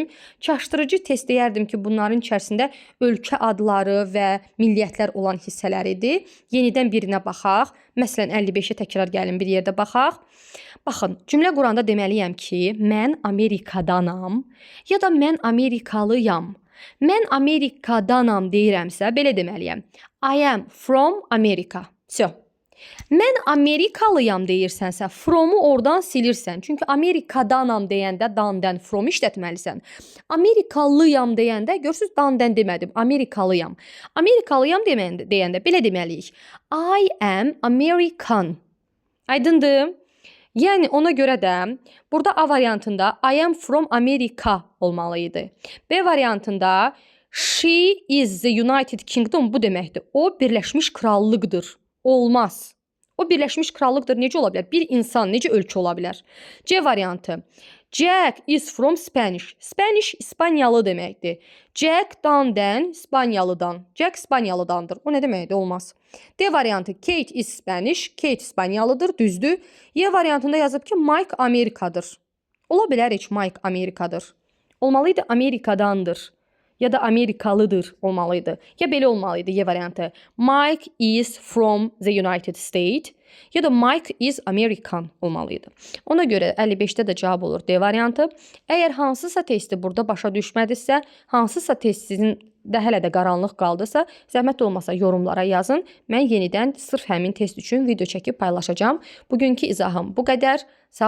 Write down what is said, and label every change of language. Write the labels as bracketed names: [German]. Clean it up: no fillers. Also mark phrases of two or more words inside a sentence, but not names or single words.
[Azerbaijani] Çaşdırıcı test deyərdim ki, bunların içərisində ölkə adları və milliyyətlər olan hissələr idi. Yenidən birinə baxaq. Məsələn, 55-ə təkrar gəlin bir yerdə baxaq. Baxın, cümlə quranda deməliyəm ki, mən Amerikadanam ya da mən Amerikalıyam. Mən Amerikadanam deyirəmsə, belə deməliyəm. [English] I am from America. [Azerbaijani] So, mən Amerikalıyam deyirsənsə, from'u oradan silirsən. Çünki Amerikadanam deyəndə dan-dən from işlətməlisən. Amerikalıyam deyəndə, görürsünüz, dan-dən demədim, Amerikalıyam. Amerikalıyam deyəndə belə deməliyik. [English] I am American. [Azerbaijani] Aydındır? Yəni, ona görə də burada A variantında [English] I am from America [Azerbaijani] olmalıydı. B variantında [English] she is the United Kingdom [Azerbaijani] bu deməkdir. O, Birləşmiş Krallıqdır. Olmaz. O, Birləşmiş Krallıqdır. Necə ola bilər? Bir insan necə ölkə ola bilər? [English] C variantı. Jack is from Spanish. [Azerbaijani] Spanish İspanyalı deməkdir. Jack dan-dən İspanyalıdan. Jack İspanyalıdandır. O nə deməkdir? Olmaz. D variantı. [English] Kate is Spanish. [Azerbaijani] Kate İspanyalıdır. Düzdür. Y variantında yazıb ki, Mike Amerikadır. Ola bilər heç Mike Amerikadır. Olmalıydı Amerikadandır. Ya da Amerikalıdır olmalıydı. Ya belə olmalıydı Y variantı. [English] Mike is from the United States. [Azerbaijani] Ya da [English] Mike is American [Azerbaijani] olmalıydı. Ona görə 55-də də cavab olur D variantı. Əgər hansısa testi burada başa düşmədisə, hansısa test sizin də hələ də qaranlıq qaldısa, zəhmət olmasa yorumlara yazın. Mən yenidən sırf həmin test üçün video çəkib paylaşacağım. Bugünkü izahım bu qədər.